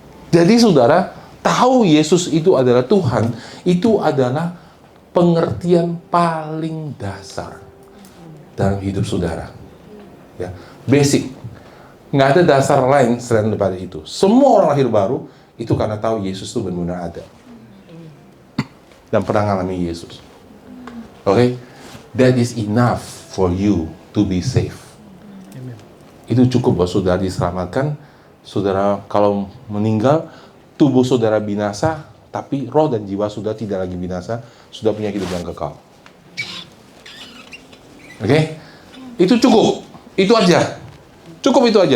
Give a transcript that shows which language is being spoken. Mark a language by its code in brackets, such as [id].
[id] Jadi saudara, tahu Yesus itu adalah Tuhan, itu adalah pengertian paling dasar dalam hidup saudara. Ya, basic. Nggak ada dasar lain selain daripada itu. Semua orang lahir baru, itu karena tahu Yesus itu benar-benar ada. Dan pernah mengalami Yesus. Oke? [en] That is enough for you to be safe. Amen. [id] Itu cukup buat saudara diselamatkan. Saudara kalau meninggal, tubuh saudara binasa, tapi roh dan jiwa sudah tidak lagi binasa, sudah punya hidup yang kekal. Oke? Itu cukup. Itu aja. Cukup itu aja.